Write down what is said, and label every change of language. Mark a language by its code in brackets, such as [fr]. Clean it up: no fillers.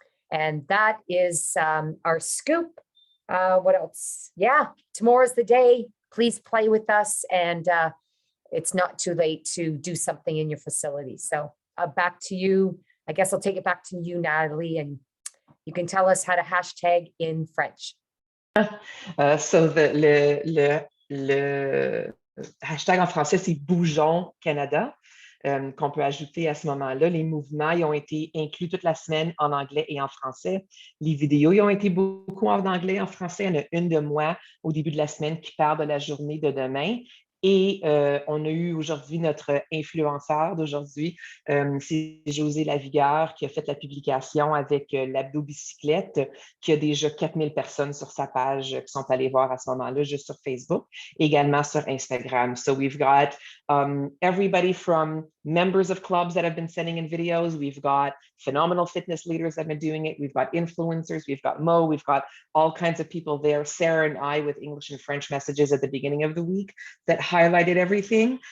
[en] And that is our scoop. What else? Yeah, tomorrow's the day. Please play with us, and it's not too late to do something in your facility. So back to you. I guess I'll take it back to you, Natalie, and you can tell us how to hashtag in French. [fr] So le hashtag en français, c'est Bougeons Canada. qu'on peut ajouter à ce moment-là. Les mouvements, ils ont été inclus toute la semaine en anglais et en français. Les vidéos, ils ont été beaucoup en anglais et en français. Il y en a une de moi au début de la semaine qui parle de la journée de demain. Et on a eu aujourd'hui notre influenceur d'aujourd'hui, c'est José Lavigueur, qui a fait la publication avec l'abdo bicyclette, qui a déjà 4000 personnes sur sa page qui sont allées voir à ce moment-là, juste sur Facebook, également sur Instagram. [en] So we've got everybody from members of clubs that have been sending in videos. We've got phenomenal fitness leaders that have been doing it. We've got influencers. We've got Mo. We've got all kinds of people there. Sarah and I with English and French messages at the beginning of the week that highlighted everything.